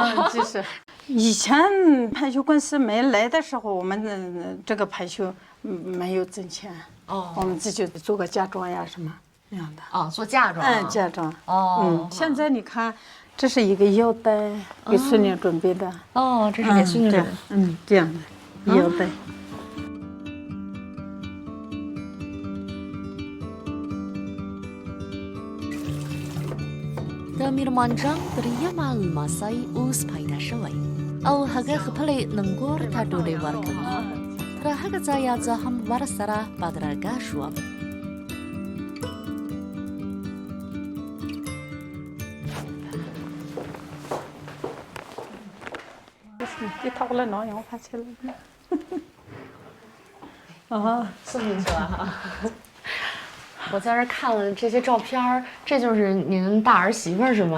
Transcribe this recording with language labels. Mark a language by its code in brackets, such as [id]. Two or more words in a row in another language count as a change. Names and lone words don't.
[zh] 就是以前盘绣公司没来的时候，我们这个盘绣没有挣钱。我们自己做个嫁妆呀什么那样的。做嫁妆。嫁妆。现在你看，这是一个腰带，给孙女准备的。这是给孙女。这样的腰带。 [ps] د میرمنجان دریم الماسۍ اوس پیدا شوی او هغه خپلې ننګور ته ډوډۍ ورکوي. تر هغه ځایه زه هم ورسره بدرګه شوم. [zh] 送进去了哈。我在这看了这些照片，这就是您大儿媳妇是吗？